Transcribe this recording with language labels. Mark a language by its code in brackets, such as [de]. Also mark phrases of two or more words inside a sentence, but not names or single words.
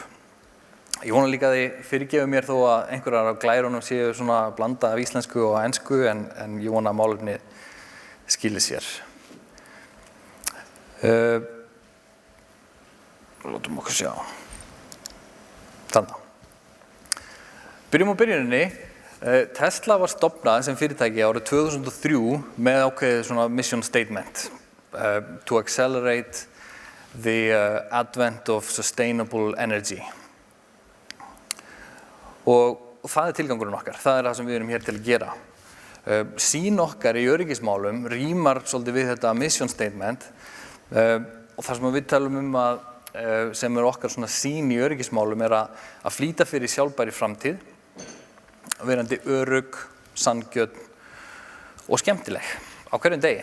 [is] Ég vona líka að þið fyrirgefið mér þó að einhverjar af glærunum séu svona blanda af íslensku og ensku en ég vona að málefnið skili sér. Látum okkur sjá. Þannig. Byrjum á byrjuninni. Tesla var stofnað sem fyrirtæki árið 2003 með ákveðið svona [en] mission statement to accelerate the advent of sustainable energy. [is] Og það tilgangurinn okkar. Það það sem við erum hér til að gera. Sýn okkar í öryggismálum rímar svolítið við þetta [en] mission statement [is] og það sem við talum að sem okkar svona sýn í öryggismálum að flýta fyrir sjálfbærri framtíð, verandi örugg, sanngjörn og skemmtileg á hverjum degi.